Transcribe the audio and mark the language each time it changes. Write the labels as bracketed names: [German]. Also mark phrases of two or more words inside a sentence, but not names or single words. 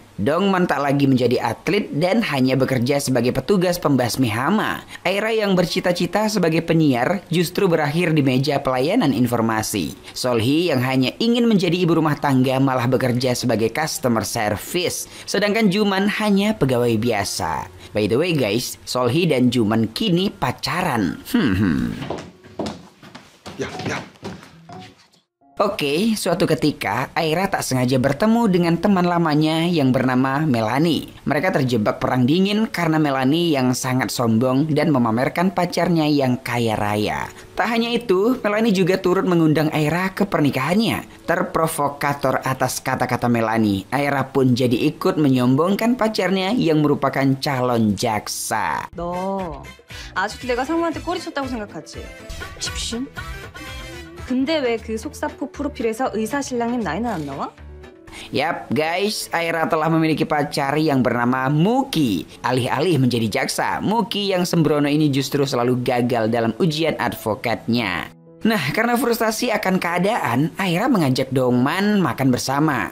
[Indonesian] Dongman tak lagi menjadi atlet dan hanya bekerja sebagai petugas pembasmi hama. Aira yang bercita-cita sebagai penyiar justru berakhir di meja pelayanan informasi. Solhi yang hanya ingin menjadi ibu rumah tangga malah bekerja sebagai customer service. Sedangkan Juman hanya pegawai biasa. [English] By the way guys, [Indonesian] Solhi dan Juman kini pacaran. Oke, suatu ketika Aira tak sengaja bertemu dengan teman lamanya yang bernama Melanie. Mereka terjebak perang dingin karena Melanie yang sangat sombong dan memamerkan pacarnya yang kaya raya. Tak hanya itu, Melanie juga turut mengundang Aira ke pernikahannya. Terprovokator atas kata-kata Melanie, Aira pun jadi ikut menyombongkan pacarnya yang merupakan calon jaksa. [Korean] 너 아직도 내가 상무한테 꼬리 쳤다고 생각하지? 집신? 근데 왜 그 속사포 프로필에서 의사신랑님 나이는 안 나와? [Indonesian] Yap guys, Aira telah memiliki pacar yang bernama Muki. Alih-alih menjadi jaksa, Muki yang sembrono ini justru selalu gagal dalam ujian advokatnya. Nah, karena frustasi akan keadaan, Aira mengajak Dongman makan bersama.